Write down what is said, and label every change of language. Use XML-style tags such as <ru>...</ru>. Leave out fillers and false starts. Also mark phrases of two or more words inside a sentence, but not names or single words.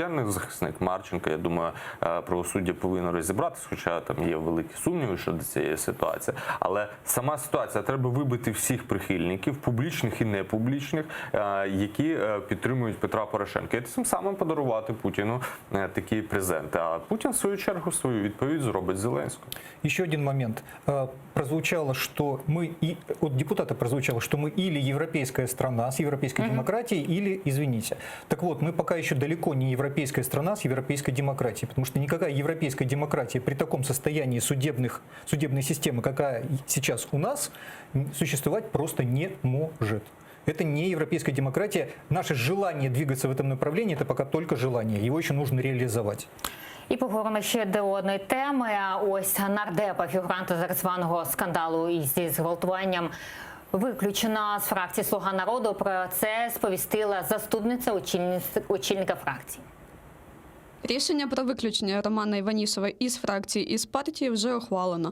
<uk>Я не захисник Марченка, я думаю, правосуддя повинно розібратися, хоча там є великі сумніви щодо цієї ситуації. Але сама ситуація, треба вибити всіх прихильників, публічних і непублічних, які підтримують Петра Порошенка. І тим самим подарувати Путіну такі презенти. А Путін, в свою чергу, свою відповідь зробить Зеленському.</uk> <ru>Еще один момент. Прозвучало, что мы, от депутата прозвучало, что мы или европейская страна с европейской демократией, или, извините. Так вот, мы пока еще далеко не европейская страна с европейской демократией, потому что никакая европейская демократия при таком состоянии судебной системы, какая сейчас у нас, существовать просто не может. Это не европейская демократия. Наше желание двигаться в этом направлении, это пока только желание. Его еще нужно реализовать.</ru> <uk>І поговоримо ще до одної теми. Ось нардепа, фігуранта так званого скандалу із зґвалтуванням, виключена з фракції «Слуга народу». Про це сповістила заступниця очільника фракції. Рішення про виключення Романа Іванісова із фракції і з партії вже ухвалено.</uk>